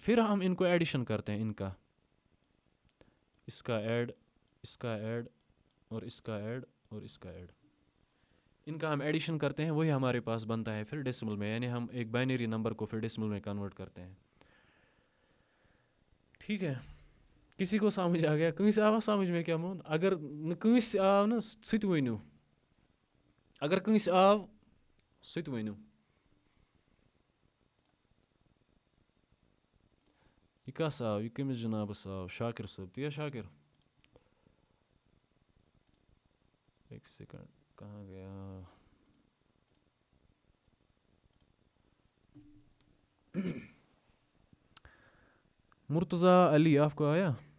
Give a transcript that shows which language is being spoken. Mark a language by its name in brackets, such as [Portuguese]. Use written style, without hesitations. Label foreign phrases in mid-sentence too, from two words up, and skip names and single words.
[Hindi] फिर हम इनको एडिशन करते हैं, इनका, इसका ऐड, इसका ऐड और इसका ऐड और इसका ऐड, इनका हम एडिशन करते हैं, वही हमारे पास बनता है फिर डेसिमल में, यानी हम एक [English] binary number [Hindi] को फिर डेसिमल में कन्वर्ट करते हैं। ठीक है, किसी को समझ आ गया? [Kashmiri] कहीं आवा [Hindi] समझ में [Kashmiri] क्या मोन? अगर कहीं आव ना सत वनु, अगर कहीं आव सत वनु। ये कस आव, ये कमिस जनाबस आव? [Hindi] शाकिर साहब, दिया शाकिर? एक सेकंड, कहाँ गया? मुर्तज़ा अली, आपको आया?